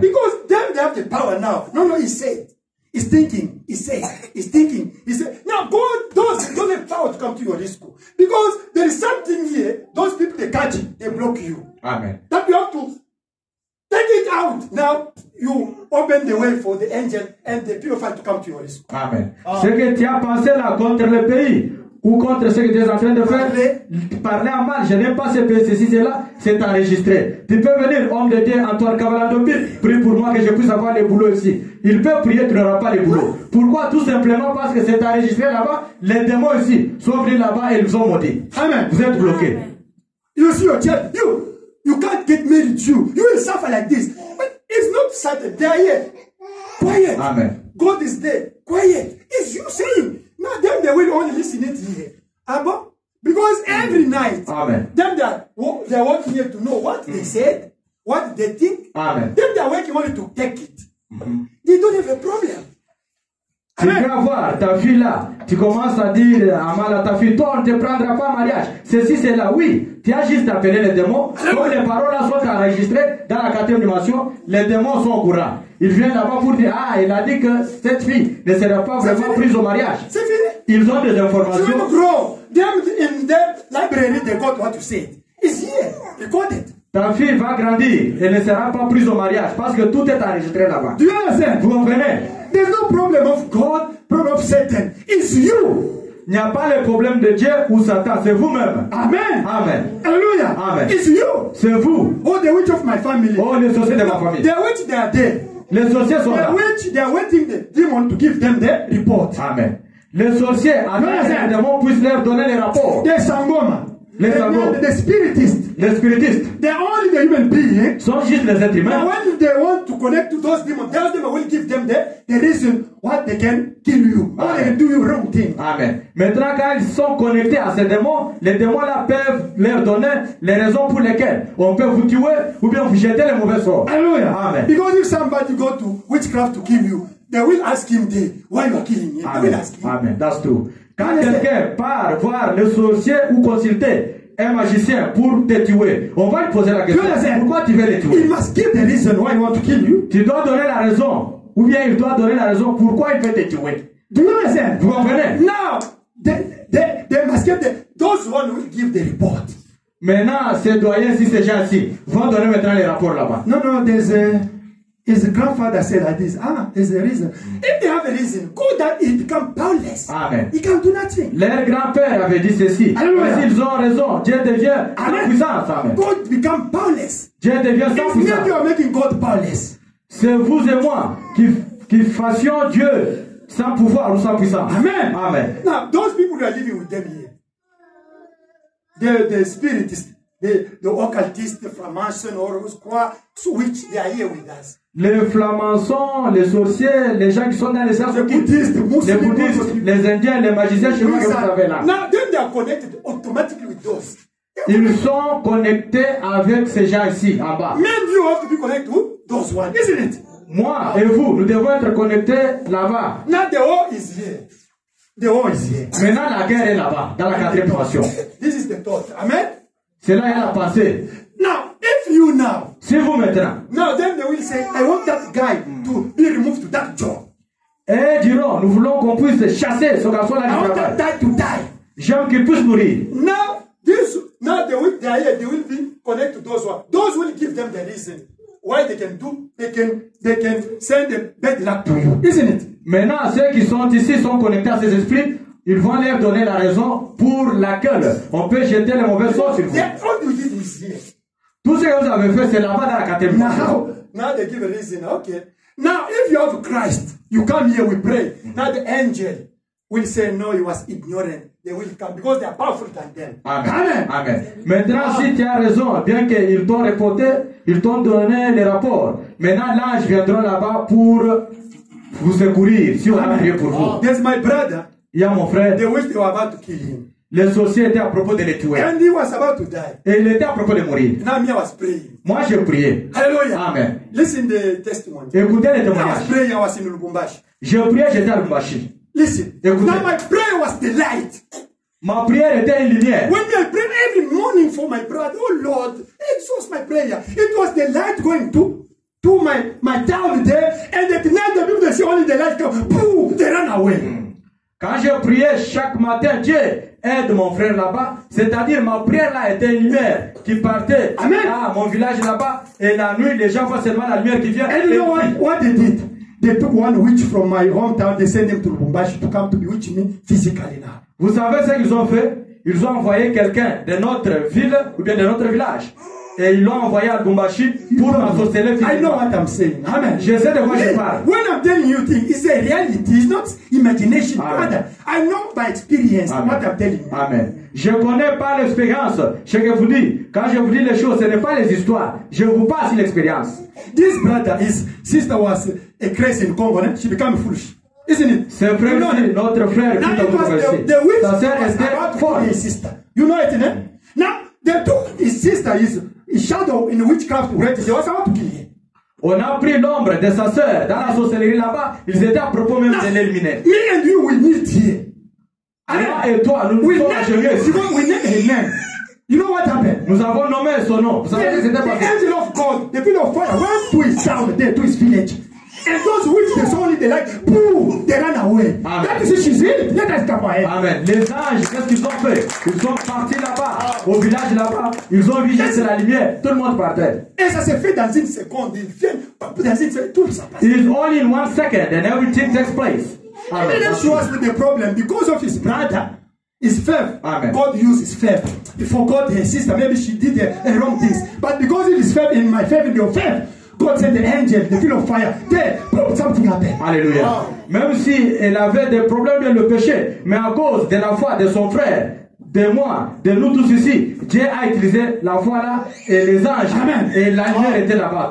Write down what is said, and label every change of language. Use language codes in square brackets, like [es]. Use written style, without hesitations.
[en] Because them, they have the power now. No, he said. He's thinking, he said, he's thinking, he said. Now, God don't have power to come to your rescue. Because there is something here, those people, they catch it, they block you. Amen. That you have to take it out. Now, you open the way for the angel and the purifier to come to your rescue. Amen. [fr] Ce que tu as pensé là contre le pays ou contre ce que tu es en train de faire, parler en mal, je n'aime pas ce pays, ceci, cela, c'est enregistré. Tu peux venir, homme de Dieu, Antoine Kavalandombi, prie pour moi que je puisse avoir le boulot ici. Il peut prier, tu n'auras pas le boulot. Pourquoi? Tout simplement parce que c'est enregistré là-bas, les démons ici sont venus là-bas et ils ont maudit. Amen. Vous êtes bloqués. [en] You see your child, you can't get married to you. You will suffer like this. But it's not certain. They are here. Quiet. Amen. God is there. Quiet. It's you saying. Now them they will only listen it here. Abba? Because every night, Amen. them they're working here to know what they said, what they think. Amen. Them they're working only to take it. They don't have a problem. [fr] Tu peux avoir ta fille là, tu commences à dire à mal à ta fille, toi on ne te prendra pas en mariage. Ceci, c'est là, oui. Tu as juste appelé les démons. Comme les paroles là sont enregistrées dans la 4e dimension, les démons sont au courant. Ils viennent là-bas pour dire, ah, il a dit que cette fille ne sera pas vraiment prise au mariage. C'est fini. Ils ont des [en] You [fr] informations. [en] will grow. Them in their library, they got what you said. It's here. Recorded. [fr] Ta fille va grandir et ne sera pas prise au mariage parce que tout est enregistré là-bas. [en] Do you understand? [fr] Vous comprenez? [en] There's no problem of God, problem of Satan. It's you. [fr] Il n'y a pas le problème de Dieu ou Satan, c'est vous-même. [en] Amen. Amen. Hallelujah. Amen. It's you. [fr] C'est vous. [en] Oh, the witch of my family. [fr] Oh, les sorciers de ma famille. [en] The witch, they are there. [fr] Les sorciers sont là. [en] The witch, they are waiting the demon to give them the report. Amen. [fr] Les sorciers, attendent que les démons puissent leur donner les rapports. [en] The sangoma. [fr] Les sangoma. [en] The spiritists. [fr] Les spiritistes [en] They are only the human being. [fr] sont juste les êtres [en] Now, [fr] humains. [en] when they want to connect to those demons, those demons will give them the reason what they can kill you. Or they can do you wrong thing. Amen. [fr] Maintenant, quand ils sont connectés à ces démons, les démons là peuvent leur donner les raisons pour lesquelles on peut vous tuer ou bien vous jeter les mauvais sorts. [en] Hallelujah. Amen. Because if somebody go to witchcraft to kill you, they will ask him why you are killing him. They will Amen. ask him. Amen. That's true. [fr] Quand quelqu'un part voir le sorcier ou consulter un magicien pour te tuer, on va lui poser la question. Pourquoi tu veux le [en] He [fr] tuer? [en] must give the reason why he want to kill you. [fr] Tu dois donner la raison. Ou bien il doit donner la raison pourquoi il veut te tuer. [en] Do you understand? [fr] Vous comprenez? [en] Now, they must give those one who will give the report. [fr] Maintenant, ces doyens, si ces gens-ci, vont donner maintenant les rapports là-bas. [en] No, his grandfather said like this. There's a reason. If they have a reason, go that he become powerless. Amen. He can do nothing. [fr] Leur grand-père avait dit ceci. Alléluia. Mais s'ils ont raison, Dieu devient sans puissance. Amen. [en] God become powerless. [fr] Dieu devient sans [en] It's me you [fr] puissance. [en] are making God powerless. [fr] C'est vous et moi qui fassions Dieu sans pouvoir ou sans puissance. Amen. Amen. [en] Now, those people who are living with them here, the spiritists, the occultists, the Freemason, or quoi, which they are here with us. [fr] Les flamançons, les sorciers, les gens qui sont dans les sciences occultes, les bouddhistes, les indiens, les magiciens, je sais pas que vous savez là. [en] Now, then they are connected automatically with those. [fr] Ils sont connectés avec ces gens ici, en bas. [en] Men, you have to be connected to those ones, isn't it? [fr] Moi et vous, nous devons être connectés là-bas. [en] Now the war is here. The war is here. [fr] Maintenant, la guerre est là-bas, dans la 4e dimension. [en] This is the thought. Amen? [fr] C'est là qu'il a pensé. [en] Now, if you now, [fr] Si vous maintenant, [en] then they will say, I want that guy to be removed to that job. [fr] Et diront, nous voulons qu'on puisse chasser ce garçon-là [en] I [fr] du [en] want [fr] travail. [en] that guy to die. [fr] J'aime qu'il puisse mourir. [en] Now they will be connected to those one. Those will give them the reason why they can do. They can send the bad luck to you, isn't it? [fr] Maintenant, ceux qui sont ici sont connectés à ces esprits. Ils vont leur donner la raison pour laquelle on peut jeter les mauvaises choses sur vous. [en] All you did is here. [fr] Tout ce que vous avez fait, c'est là-bas dans la quatrième dimension. [en] Now they give a reason. Okay. Now, if you have Christ, you come here, we pray. Now the angel will say, no, he was ignorant. They will come because they are powerful than them. Amen. Amen. [fr] Maintenant, si tu as raison, bien qu'ils t'ont reporté, ils t'ont donné les rapports. Maintenant, l'ange viendra là-bas pour vous secourir, si on a prié pour vous. [en] There's my brother. [fr] Il y a mon frère. [en] They wish they were about to kill him. [fr] Les sorciers étaient à propos de les tuer. [en] And he was about to die. [fr] Et il était à propos de mourir. [en] Now me, I was praying. [fr] Moi, j'ai prié. [en] Hallelujah. Amen. Listen the testimony. [fr] Écoutez les [en] I was [fr] témoignages. [en] praying, I was in Lubumbashi. [fr] J'ai prié, j'étais à Lubumbashi. [en] Listen. [fr] Écoutez. [en] Now my prayer was the light. [fr] Ma prière était une lumière. [en] When I pray every morning for my brother, oh Lord, exhaust my prayer. It was the light going to my town there, and at night the people they see only the light come, boom, they run away. [fr] Quand j'ai prié chaque matin, Dieu aide mon frère là-bas, c'est-à-dire ma prière là était une lumière qui partait Amen. à mon village là-bas, et la nuit les gens voient seulement la lumière qui vient. [en] And you know what they did? They took one witch from my hometown, they sent him to Lubumbashi to come to bewitch me physically now. [fr] Vous savez ce qu'ils ont fait? Ils ont envoyé quelqu'un de notre ville ou bien de notre village. Et ils l'ont envoyé à Lubumbashi pour m'ensorceler physiquement. [en] I know what I'm saying. Amen. [fr] Je sais de quoi je parle. [en] When I'm telling you things, it's a reality. It's not imagination. Rather, I know by experience what I'm telling you. Amen. [fr] Je connais pas l'expérience. Ce que vous dites, quand je vous dis les choses, ce n'est pas les histoires. Je vous passe l'expérience. [en] This brother, his sister was a crazy in Congo. She became foolish. Isn't it? [fr] C'est frère, notre frère qui [en] Now it was the witch was about to kill his sister. You know it, eh? Now, they took his sister, his shadow in witchcraft already. They was about to kill him. [fr] On a pris l'ombre de sa sœur dans la sorcellerie là-bas. Ils étaient à propos même de l'éliminer. [en] Me and you, we meet here. [fr] Moi et toi, nous [en] We [fr] sommes [en] name her name. You know what happened? [fr] Nous avons nommé son nom. Vous savez ce que c'était [en] The [fr] passé? [en] angel of God, the pillar of fire, went to his town there, to his village. And those witches, they saw only the light, boom, they ran away. Amen. That is it, she's healed. Let us come ahead. Amen. [fr] Les anges, qu'est-ce qu'ils ont fait? Ils sont partis là-bas, au village là-bas. Ils ont vu juste la lumière. Tout le monde partait. Et ça s'est fait dans une seconde. Ils viennent, dans une seconde, tout ça passe. [en] It's only in 1 second and everything takes place. And then she was with the problem because of his brother, his faith. Amen. God used his faith. He forgot her sister. Maybe she did the wrong things. But because of his faith, in my faith, in your faith, God sent the angel, the pillar of fire. There, boom, something happened. Alléluia. Wow. [fr] Même si elle avait des problèmes de le péché, mais à cause de la foi de son frère, de moi, de nous tous ici, Dieu a utilisé la foi là et les anges. Amen. Et la lumière était là-bas.